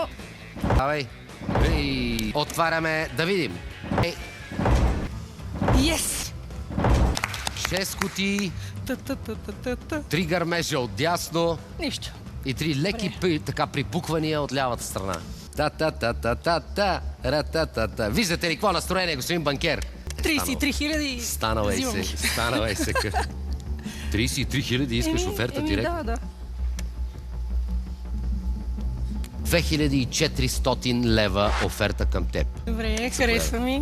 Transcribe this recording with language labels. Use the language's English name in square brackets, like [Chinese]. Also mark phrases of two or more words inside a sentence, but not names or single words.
[Bulgarian] Давай. И отваряме да видим. Yes! 6 кутии, Та-та-та-та-та. 3 гърмежа от дясно Нищо. и 3 леки така припуквания от лявата страна. Та-та-та-та-та-та, ра-та-та-та. Виждате ли какво настроение, господин банкер? 33 хиляди. Станала е се. 33 хиляди искаш оферта директно? Да. 2400 лева оферта към теб. Добре, харесва ми.